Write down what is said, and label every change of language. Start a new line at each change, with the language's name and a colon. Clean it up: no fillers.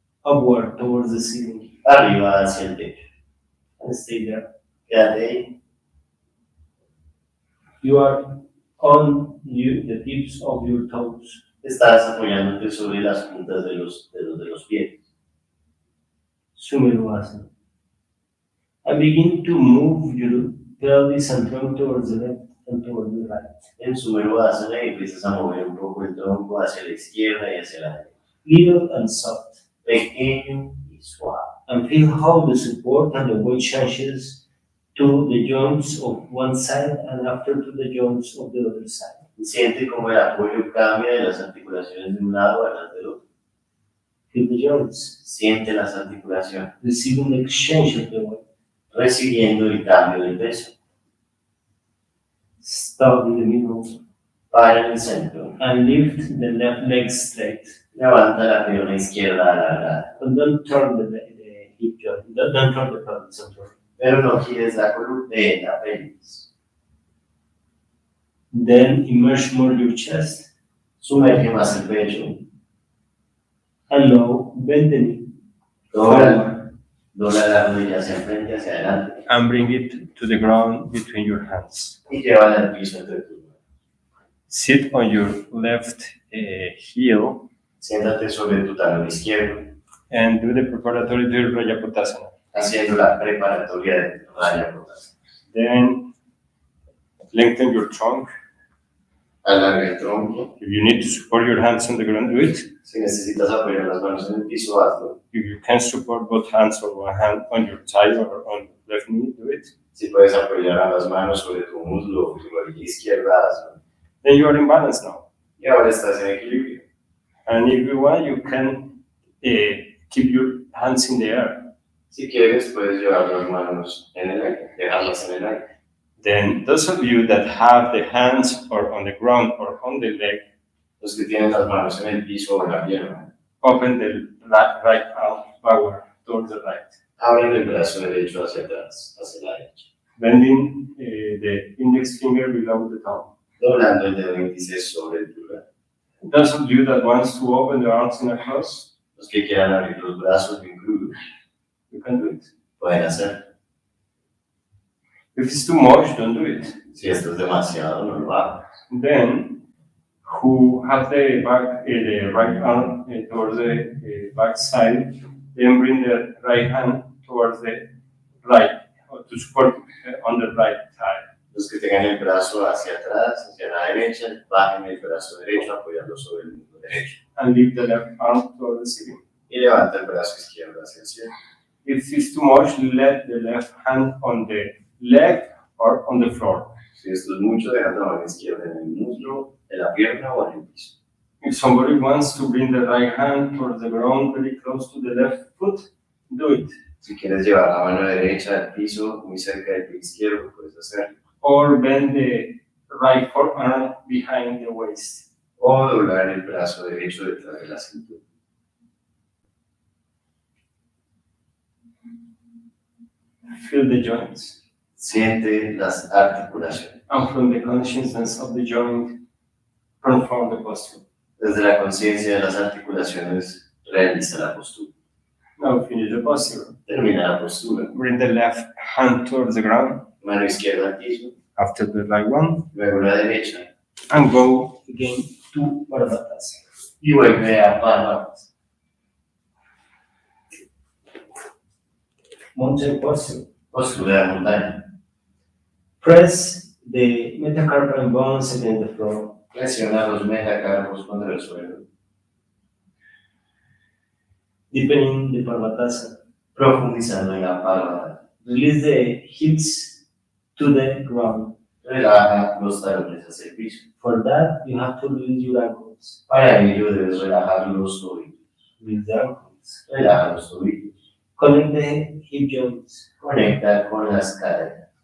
English: upward towards the ceiling
Spanish: Arriba hacia el techo.
English: and stay there.
Spanish: Quédate ahí.
English: You are on the tips of your toes.
Spanish: Estás apoyándote sobre las puntas de los dedos de los pies. Sumervasana.
English: And begin to move your pelvis and trunk towards the left and towards the right.
Spanish: En su Asana y empiezas a mover un poco el tronco hacia la izquierda y hacia la derecha.
English: Little and soft.
Spanish: Pequeño y suave.
English: And feel how the support and the weight changes to the joints of one side and after to the joints of the other side.
Spanish: Siente como el apoyo cambia de las articulaciones de un lado a las del otro.
English: Feel the joints,
Spanish: Siente las articulaciones,
English: receiving the exchange of the weight.
Spanish: recibiendo el cambio del peso.
English: Stop in the middle
Spanish: Para en el centro.
English: and lift the left leg straight.
Spanish: Levanta la pierna izquierda alargada.
English: But don't turn the hip joint, don't turn the pelvis, I'm sorry.
Spanish: Pero no gires la columna de la pelvis.
English: Then immerse more your chest
Spanish: Sumerge más el pecho.
English: and now bend the knee
Spanish: Dobla la rodilla hacia el frente, hacia adelante.
English: and bring it to the ground between your hands.
Spanish: Y llévala al piso entre tus manos.
English: Sit on your left heel
Spanish: Siéntate sobre tu talón izquierdo,
English: and do the preparatory to Rajapotasana.
Spanish: haciendo la preparatoria de Raya Potasana.
English: Then lengthen your trunk.
Spanish: Alarga el tronco.
English: If you need to support your hands on the ground, do it.
Spanish: Si necesitas apoyar las manos en el piso, hazlo.
English: If you can support both hands or one hand on your thigh or on your left knee, do it.
Spanish: Si puedes apoyar ambas manos sobre tu muslo o tu rodilla izquierda, hazlo.
English: Then you are in balance now.
Spanish: Y ahora estás en equilibrio.
English: And if you want, you can keep your hands in the air.
Spanish: Si quieres, puedes llevar las manos en el aire, dejarlas en el aire.
English: Then those of you that have the hands or on the ground or on the leg,
Spanish: Los que tienen las manos en el piso o en la pierna,
English: open the right arm backward towards the right.
Spanish: abren el brazo derecho hacia atrás, hacia la derecha.
English: Bending the index finger below the thumb.
Spanish: Doblando el dedo índice sobre el pulgar.
English: Those of you that wants to open the arms in a cross,
Spanish: Los que quieran abrir los brazos en cruz,
English: you can do it.
Spanish: pueden hacerlo.
English: If it's too much, don't do it.
Spanish: Si esto es demasiado, no lo hagan.
English: Then, who have the back, the right arm towards the back side, then bring the right hand towards the right, or to support on the right side.
Spanish: Los que tengan el brazo hacia atrás, hacia la derecha, bajen el brazo derecho apoyando sobre el muslo derecho.
English: And lift the left arm towards the ceiling.
Spanish: Y levanta el brazo izquierdo hacia el cielo.
English: If it's too much, let the left hand on the leg or on the floor.
Spanish: Si esto es mucho, deja la mano izquierda en el muslo, en la pierna o en el piso.
English: If somebody wants to bring the right hand towards the ground very close to the left foot, do it.
Spanish: Si quieres llevar la mano derecha al piso, muy cerca del pie izquierdo, puedes hacerlo.
English: Or bend the right forearm behind the waist.
Spanish: O doblar el brazo derecho detrás de la cintura.
English: Feel the joints.
Spanish: Siente las articulaciones.
English: And from the consciousness of the joint, perform the posture.
Spanish: Desde la conciencia de las articulaciones, realiza la postura.
English: Now finish the posture.
Spanish: Termina la postura.
English: Bring the left hand towards the ground,
Spanish: Mano izquierda al piso,
English: after the right one,
Spanish: luego la derecha.
English: and go again to Varvatas.
Spanish: Y vuelve a palmas.
English: Mountain posture.
Spanish: Postura de montaña.
English: Press the metacarpal bones against the floor.
Spanish: Presiona los metacarpos contra el suelo.
English: Deepening the Parvatasana.
Spanish: Profundizando en la palma.
English: Release the hips to the ground.
Spanish: Relaja los talones hacia el piso.
English: For that, you have to release your ankles.
Spanish: Para ello debes relajar los tobillos.
English: Release the ankles.
Spanish: Relaja los tobillos.
English: Connect the hip joints.
Spanish: Conecta con las caderas.